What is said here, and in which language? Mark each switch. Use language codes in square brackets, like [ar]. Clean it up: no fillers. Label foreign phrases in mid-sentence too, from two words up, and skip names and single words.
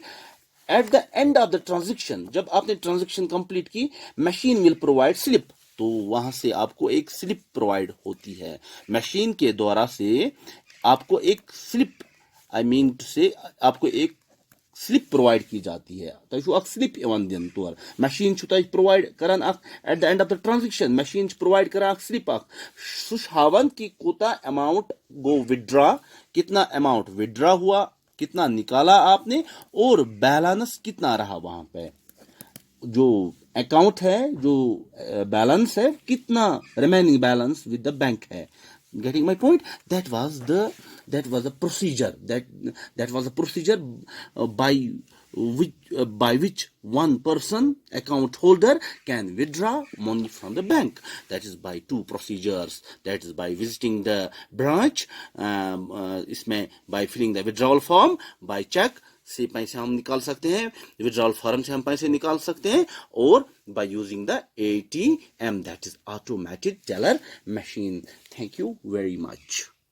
[en] at the end of the transaction, [hi] जब आपने ट्रांजेक्शन कंप्लीट की, [en] machine will provide slip, [hi] तो वहां से आपको एक स्लिप प्रोवाइड होती है। मशीन के द्वारा से आपको एक स्लिप, [en] I mean to say [hi] आपको एक स्लिप प्रोवाइड की जाती है। [ks] तो स्लिप दिन तौर मशीन प्रोवाइड करान [en] at the end of the transaction, [ks] मशीन प्रोवाइड करान स्लिप हावन कि कोता अमाउंट गो विड्रॉ, [hi] कितना अमाउंट विड्रॉ हुआ, कितना निकाला आपने, और बैलेंस कितना रहा वहां पे, जो अकाउंट है, जो बैलेंस है, कितना [en] remaining balance with the bank [hi] है। [en] Getting my point? That was the procedure, that was a procedure by which one person, account holder, can withdraw money from the bank. That is by two procedures. That is by visiting the branch, इसमें by filling the withdrawal form, by check [hi] से पैसे हम निकाल सकते हैं, [en] विड्रॉल फॉर्म [hi] से हम पैसे निकाल सकते हैं, [en] और by using the ATM, that is automated teller machine. Thank you very much.